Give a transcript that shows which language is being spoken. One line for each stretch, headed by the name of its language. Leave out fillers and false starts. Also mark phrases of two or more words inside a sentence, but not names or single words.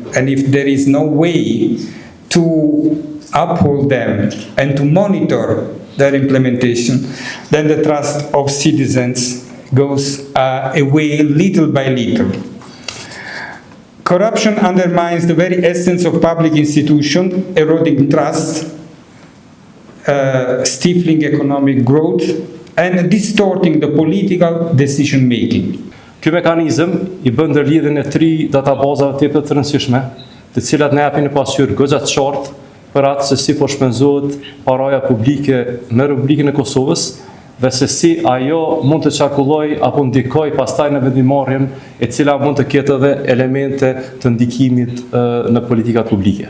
English: And if there is no way to uphold them and to monitor their implementation, then the trust of citizens goes away little by little. Corruption undermines the very essence of public institutions, eroding trust, stifling economic growth, and distorting the political decision-making.
Albanian: Ky mekanizëm i bën ndërlidhjen e 3 databazave të rëndësishme, të cilat na japin një pasqyrë goxha të qartë për atë se si po shpenzohet paraja publike në Republikën e Kosovës dhe se si ajo mund të qarkulloj apo ndikoj pastaj në vendimarrjen e cila mund të ketë edhe elemente të ndikimit në politikat publike.